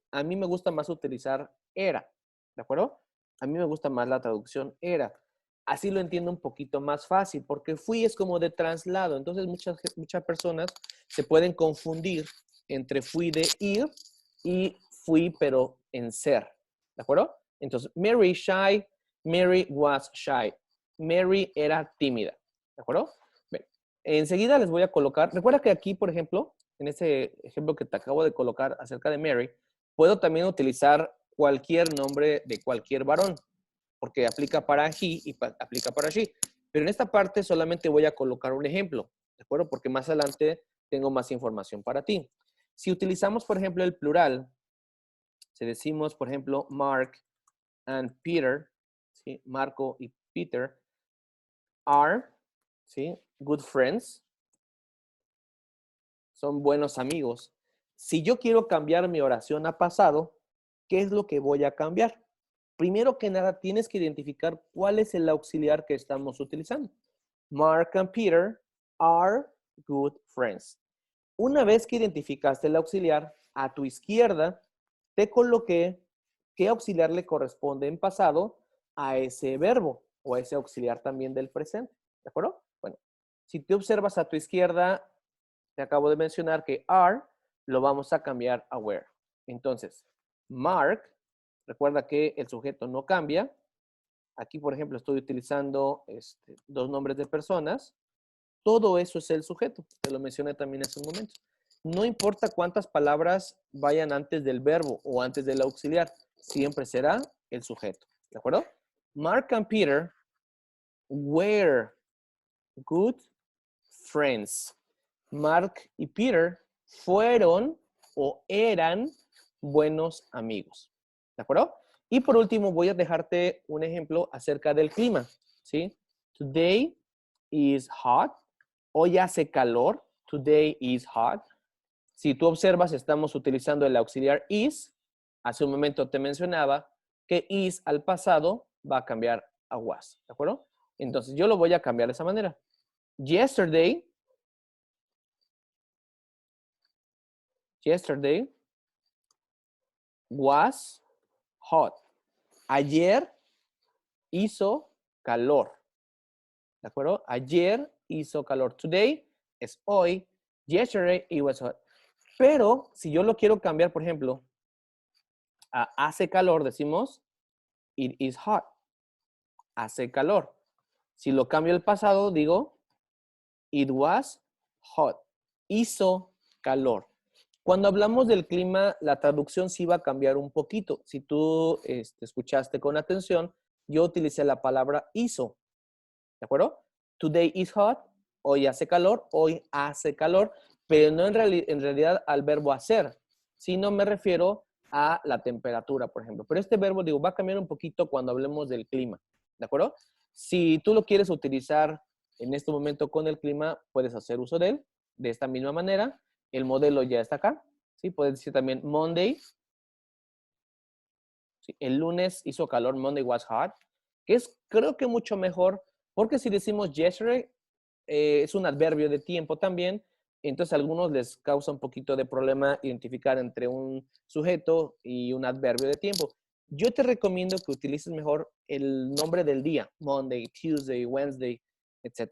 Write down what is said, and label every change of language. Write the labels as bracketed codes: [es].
[es] A mí me gusta más utilizar era. ¿De acuerdo? A mí me gusta más la traducción era. Así lo entiendo un poquito más fácil, porque fui es como de traslado. Entonces muchas personas se pueden confundir entre fui de ir y fui pero en ser. ¿De acuerdo? [en] Entonces, Mary shy, Mary was shy. [es] Mary era tímida. ¿De acuerdo? Bien. Enseguida les voy a colocar, recuerda que aquí, por ejemplo, en ese ejemplo que te acabo de colocar acerca de Mary, puedo también utilizar cualquier nombre de cualquier varón, porque aplica para he y aplica para she. Pero en esta parte solamente voy a colocar un ejemplo, ¿de acuerdo? Porque más adelante tengo más información para ti. Si utilizamos, por ejemplo, el plural, si decimos, por ejemplo, Mark and Peter, ¿sí? Marco y Peter are, ¿sí? [en] Good friends, [es] son buenos amigos. Si yo quiero cambiar mi oración a pasado, ¿qué es lo que voy a cambiar? Primero que nada, tienes que identificar cuál es el auxiliar que estamos utilizando. [en] Mark and Peter are good friends. [es] Una vez que identificaste el auxiliar, a tu izquierda te coloqué qué auxiliar le corresponde en pasado a ese verbo o a ese auxiliar también del presente. ¿De acuerdo? Bueno, si te observas a tu izquierda, te acabo de mencionar que are lo vamos a cambiar a were. Entonces, Mark, recuerda que el sujeto no cambia. Aquí, por ejemplo, estoy utilizando dos nombres de personas. Todo eso es el sujeto. Te lo mencioné también hace un momento. No importa cuántas palabras vayan antes del verbo o antes del auxiliar, siempre será el sujeto. ¿De acuerdo? [en] Mark and Peter were good friends. [es] Mark y Peter fueron o eran buenos amigos. ¿De acuerdo? Y por último, voy a dejarte un ejemplo acerca del clima. ¿Sí? [en] Today is hot. [es] Hoy hace calor. [en] Today is hot. [es] Si tú observas, estamos utilizando el auxiliar is. Hace un momento te mencionaba que is al pasado va a cambiar a was. ¿De acuerdo? Entonces, yo lo voy a cambiar de esa manera. [en] Yesterday was hot. [es] Ayer hizo calor. ¿De acuerdo? Ayer hizo calor. Today es hoy. [en] Yesterday it was hot. [es] Pero si yo lo quiero cambiar, por ejemplo, a hace calor, decimos [en] it is hot. [es] Hace calor. Si lo cambio al pasado, digo [en] it was hot. [es] Hizo calor. Cuando hablamos del clima, la traducción sí va a cambiar un poquito. Si tú escuchaste con atención, yo utilicé la palabra hizo. ¿De acuerdo? [en] Today is hot. [es] Hoy hace calor. Hoy hace calor. Pero no en realidad al verbo hacer, sino me refiero a la temperatura, por ejemplo. Pero este verbo, digo, va a cambiar un poquito cuando hablemos del clima. ¿De acuerdo? Si tú lo quieres utilizar en este momento con el clima, puedes hacer uso de él de esta misma manera. El modelo ya está acá. ¿Sí? Puedes decir también Monday. ¿Sí? El lunes hizo calor, [en] Monday was hot. [es] Que es, creo que mucho mejor, porque si decimos yesterday, es un adverbio de tiempo también. Entonces a algunos les causa un poquito de problema identificar entre un sujeto y un adverbio de tiempo. Yo te recomiendo que utilices mejor el nombre del día. [en] Monday, Tuesday, Wednesday, etc.